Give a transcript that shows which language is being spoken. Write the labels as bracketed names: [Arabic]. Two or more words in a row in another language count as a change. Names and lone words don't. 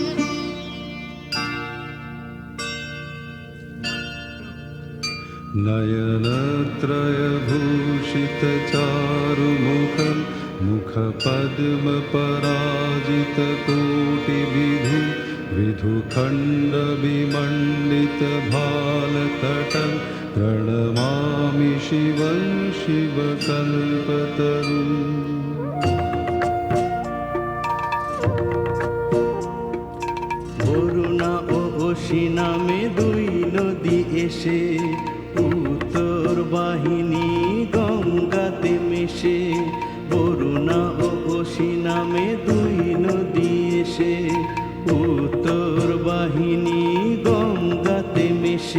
[Sanskrit] নয়ন रत्नत्रयभूषितचारुमुखं मुखपद्मपराजितकोटिविधुं विधुखण्डविमण्डितभालतटं प्रणमामि शिवं शिवकल्पतरुम्। [Bangla] বরুণা ও অসি নামে দুই নদী এসে উত্তর বাহিনী গঙ্গাতে মেশে। বরুণা ও অসি নামে দুই নদী এসে উত্তর বাহিনী গঙ্গাতে মেশে।